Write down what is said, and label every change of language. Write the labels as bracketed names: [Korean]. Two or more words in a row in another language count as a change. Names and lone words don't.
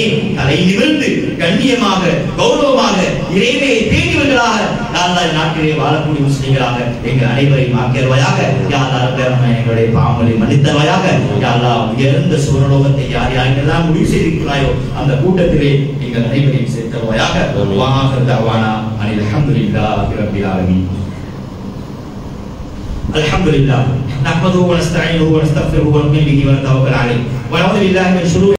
[Tamil] தலை நிமிர்ந்து கண்ணியமாக கௌரவமாக இறைமையை பேணியவர்களாக [Arabic] يا الله [Tamil] நாட்டிலே வாழக்கூடிய முஸ்லிம்களாக எங்கள் அனைவரையும் ஆக்கியல்வாயாக. [Arabic] يا الله [Tamil] ரப்பே ரஹ்மான், எங்களுடைய பாவங்களை மன்னித்தல்வாயாக. [Arabic] يا الله, [Tamil] உயர்ந்த சுவர்லோகத்தை யார் யாரெல்லாம் முடிவு செய்திருக்கிறாயோ அந்த கூட்டத்திலே எங்கள் அனைவரையும் சேர்த்தல்வாயாக. [Arabic] وآخر دعوانا أن الحمد لله رب العالمين. الحمد لله نحمده ونستعينه ونستغفره ونؤمن به ونتوكل عليه ونعوذ بالله من شرور